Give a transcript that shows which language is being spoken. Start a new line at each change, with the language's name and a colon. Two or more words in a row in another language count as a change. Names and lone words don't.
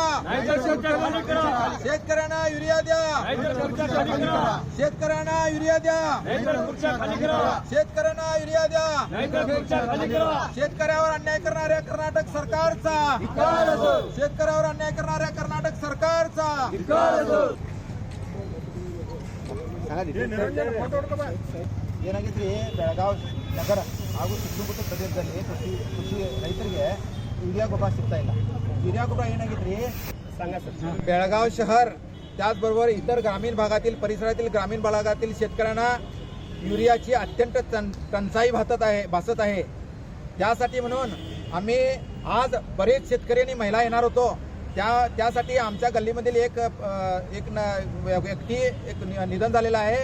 Marathi: खाली करा, शेतकऱ्यांना युरिया द्या, खुर्च्या खाली करा, शेतकऱ्यांना युरिया द्या, खुर्च्या खाली करा, शेतकऱ्यांना युरिया द्या, खुर्च्या खाली करा, शेतकऱ्यावर अन्याय करणाऱ्या कर्नाटक सरकारचा, शेतकऱ्यावर अन्याय करणाऱ्या कर्नाटक सरकारचा
Kannada: ಏನಾಗಿದ್ರಿ ಬೆಳಗಾವಿ ನಗರ ಹಾಗೂ ಸುತ್ತಮುತ್ತ ಪ್ರದೇಶದಲ್ಲಿ ಕೃಷಿ ರೈತರಿಗೆ ಯುರಿಯಾ ಗೊಬ್ಬರ ಸಿಗ್ತಾ ಇಲ್ಲ. ಯುರಿಯಾ ಗೊಬ್ಬರ ಏನಾಗಿದ್ರಿ
Marathi: बेळगाव शहर त्याचबरोबर इतर ग्रामीण भागातील परिसरातील ग्रामीण भागातील शेतकऱ्यांना युरियाची अत्यंत टंचाई भासत आहे. त्यासाठी म्हणून आम्ही आज बरेच शेतकरी आणि महिला येणार होतो. त्यासाठी आमच्या गल्लीमधील एक व्यक्ती निधन झालेला आहे.